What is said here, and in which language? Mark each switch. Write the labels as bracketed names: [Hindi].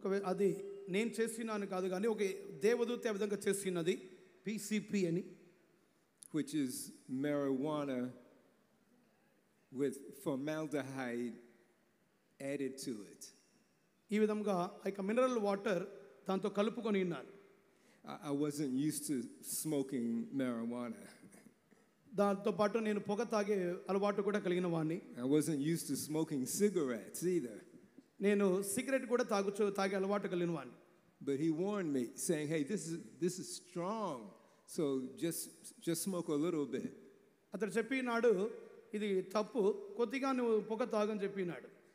[Telugu] అది నేను చేసినాను కాదు కానీ ఒక దేవదూత ఆ విధంగా చేసినది PCP అని, [English] which is marijuana with formaldehyde added to it. [Telugu] ఈ విధంగా ఆ మినరల్ వాటర్ దాంతో కలుపుకొని ఉన్నారు. [English] I wasn't used to smoking marijuana. [Telugu] దాంతో పాటు నేను పొగ తాగే అలవాటు కూడా కలిగిన వాడిని. [English] I wasn't used to smoking cigarettes either. [Telugu] నేను సిగరెట్ కూడా తాగే అలవాటు కలిగిన వాడిని. [English] But he warned me, saying, "Hey, this is strong, so just smoke a little bit." [Telugu] అతడు చెప్పినాడు, ఇది తప్పు, కొద్దిగా నువ్వు పొగ తాగని చెప్పినాడు.